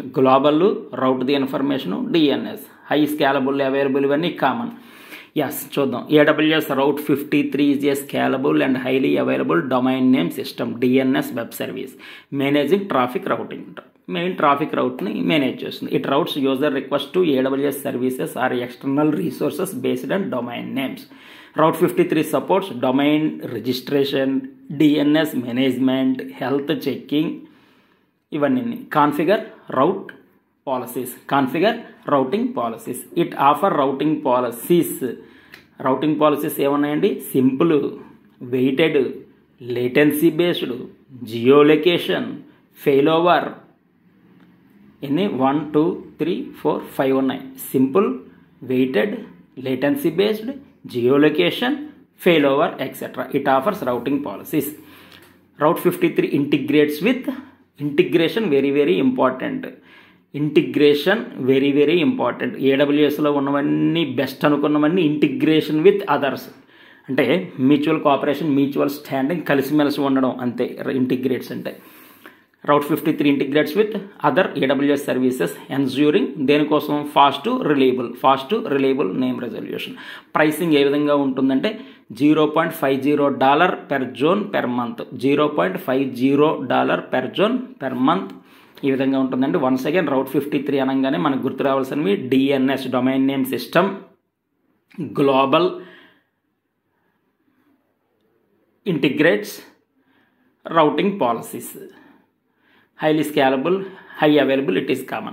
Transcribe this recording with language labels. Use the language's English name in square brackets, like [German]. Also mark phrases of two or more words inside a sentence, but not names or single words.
[English] Global route the information DNS. High scalable, available ఇవన్నీ common. [Telugu] ఎస్, చూద్దాం. [English] AWS Route 53 is a scalable and highly available domain name system DNS web service managing traffic routing. [Telugu] మెయిన్ ట్రాఫిక్ రౌట్ని మేనేజ్ చేస్తుంది. [English] It routes user request to AWS services or external resources based on domain names. Route 53 supports domain registration, DNS management, health checking, ఇవన్నీ. Configure route policies. Configure routing policies. It offer routing policies. Routing policies [Telugu] ఏమన్నాయండి? [English] Simple, weighted, latency based, geolocation, fail over. [Telugu] ఎన్ని? 1 2 3 4 5 ఉన్నాయి. [English] Simple, weighted, Latency based, geolocation, failover, etc. It offers routing policies. Route 53 integrates with integration, very important. Integration very important. [Telugu] AWSలో ఉన్నవన్నీ బెస్ట్ అనుకున్నవన్నీ [English] integration with others. [Telugu] అంటే [English] mutual cooperation, mutual standing, [Telugu] కలిసిమెలిసి ఉండడం, అంతే ఇంటిగ్రేట్స్ అంటే. [English] Route 53 integrates with other AWS services ensuring దేనికోసం? Fast reliable name resolution. [Telugu] ప్రైసింగ్ ఏ విధంగా ఉంటుందంటే $0.50 [English] per zone per month. $0.50 per zone per month. [Telugu] ఈ విధంగా ఉంటుందండి. [English] Once again Route 53 [Telugu] అనగానే మనకు గుర్తు రావాల్సినవి [English] DNS domain name system, global, integrates, routing policies, highly scalable, high available, it is common.